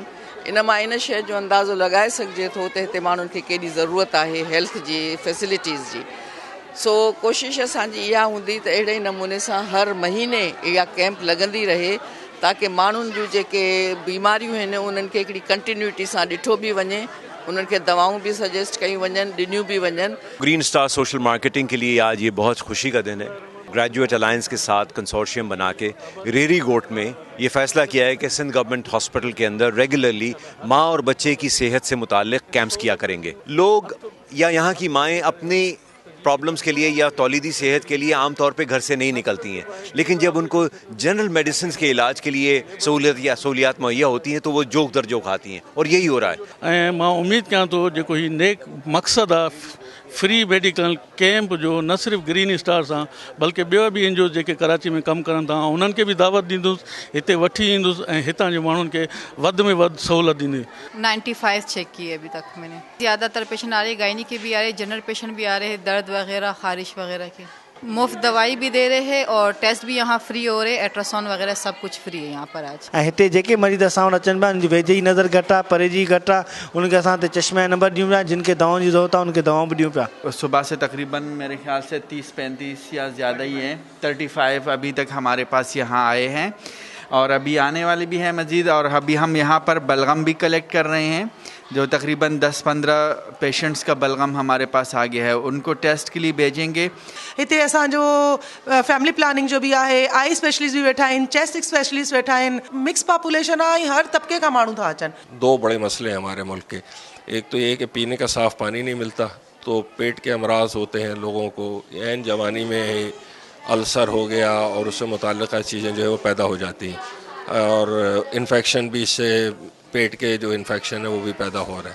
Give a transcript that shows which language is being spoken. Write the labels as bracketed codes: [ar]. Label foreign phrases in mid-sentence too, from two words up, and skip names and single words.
[sd] इन मां इन शइ जो अंदाज़ो लॻाए सघिजे थो त हिते माण्हुनि खे केॾी ज़रूरत आहे हेल्थ जी फैसिलिटीज़ जी। सो कोशिशि असांजी इहा हूंदी त अहिड़े नमूने सां हर महीने इहा कैंप लॻंदी रहे, ताकी माण्हुनि जूं जेके बीमारियूं आहिनि उन्हनि खे हिकिड़ी कंटिन्यूटी सां ॾिठो बि वञे, उन्हनि खे दवाऊं भी सजेस्ट कयूं वञनि, ॾिनियूं भी वञनि। [ur] گرین اسٹار سوشل مارکیٹنگ کے لیے آج یہ بہت خوشی کا دن ہے. گریجویٹ الائنس کے ساتھ کنسورشیم بنا کے ریڑھی گوٹھ میں یہ فیصلہ کیا ہے کہ سندھ گورنمنٹ ہاسپٹل کے اندر ریگولرلی ماں اور بچے کی صحت سے متعلق کیمپس کیا کریں گے. لوگ یا یہاں کی مائیں اپنی پرابلمز کے لیے یا تولیدی صحت کے لیے عام طور پہ گھر سے نہیں نکلتی ہیں، لیکن جب ان کو [en] general medicine [ur] کے علاج کے لیے سہولیات مہیا ہوتی ہیں تو وہ جوق در جوق آتی ہیں، اور یہی ہو رہا ہے. [sd] मैं उम्मीद कयां तो जो ही नेक मकसद आहे [en] free medical camp [sd] जो, न सिर्फ़ु ग्रीन स्टार सां बल्कि ॿियो बि एनजीओ जेके कराची में कमु करनि था उन्हनि खे बि दावत ॾींदुसि, हिते वठी ईंदुसि ऐं हितां जे माण्हुनि खे वधि में वधि सहूलियत ॾींदी। [ur] 95 چیک کیے ابھی تک میں نے. زیادہ تر پیشنٹ آ رہے، گائنی کے بھی آ رہے, [en] general patient [ur] بھی آ رہے، درد وغیرہ، خارش وغیرہ کے. مفت دوائی بھی دے رہے ہیں اور ٹیسٹ بھی یہاں فری ہو رہے، الٹراساؤنڈ وغیرہ سب کچھ فری ہے یہاں پر آج. [sd] हिते जेके मरीज़ असां वटि अचनि पिया, उनजी वेझे जी नज़र घटि आहे, परे जी घटि आहे, उनखे असां हिते चश्मे जा नंबर ॾियूं पिया, जिन खे दवाउनि जी ज़रूरत आहे उनखे दवाऊं भी ॾियूं पिया। [ur] صبح سے تقریباً میرے خیال سے 30-35 یا زیادہ ہی ہیں، 35 ابھی تک ہمارے پاس یہاں آئے ہیں اور ابھی آنے والے بھی ہیں مزید. اور ابھی ہم یہاں پر بلغم بھی کلیکٹ کر رہے ہیں، جو تقریباً 10-15 پیشنٹس کا بلغم ہمارے پاس آ گیا ہے، ان کو ٹیسٹ کے لیے بھیجیں گے. [sd] हिते असांजो [en] family planning [sd] जो भी आहे, [en] eye specialist [sd] भी वेठा आहिनि, [en] chest specialist [sd] वेठा आहिनि, [en] mix population [sd] आहे, [ur] ہر طبقے کا [sd] माण्हू था अचनि। [ur] 2 بڑے مسئلے ہیں ہمارے ملک کے۔ ایک تو یہ کہ پینے کا صاف پانی نہیں ملتا، تو پیٹ کے امراض ہوتے ہیں لوگوں کو، عین جوانی میں السر ہو گیا اور اس سے متعلق چیزیں جو ہے وہ پیدا ہو جاتی ہیں، اور انفیکشن بھی، اس سے پیٹ کے جو انفیکشن ہے وہ بھی پیدا ہو رہا ہے.